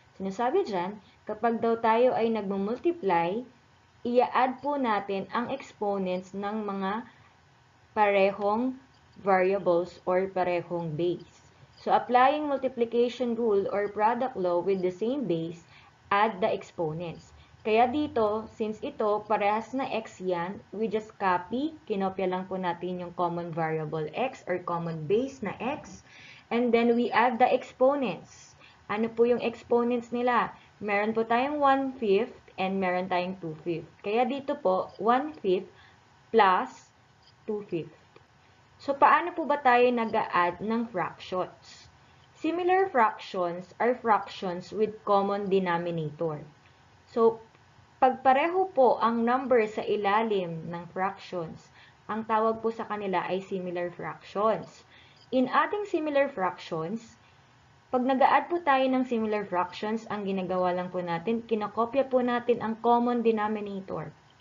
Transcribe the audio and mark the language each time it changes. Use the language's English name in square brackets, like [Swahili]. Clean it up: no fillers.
[Filipino] Sinasabi dyan, kapag daw tayo ay nagmumultiply, i-add po natin ang exponents ng mga parehong variables or parehong base. [English] So, applying multiplication rule or product law with the same base, add the exponents. [Filipino] Kaya dito, since ito, parehas na x yan, [English] we just copy, [Filipino] kinopya lang po natin yung common variable x or common base na x, [English] and then we add the exponents. [Filipino] Ano po yung exponents nila? Meron po tayong 1/5 and meron tayong 2/5. Kaya dito po, 1/5 plus 2/5. So, paano po ba tayo nag-a-add ng fractions? [English] Similar fractions are fractions with common denominator. [Filipino] So, pag pareho po ang number sa ilalim ng fractions, ang tawag po sa kanila ay similar fractions. In ating similar fractions, pag nag-a-add po tayo ng similar fractions, ang ginagawa lang po natin, kinakopya po natin ang common denominator.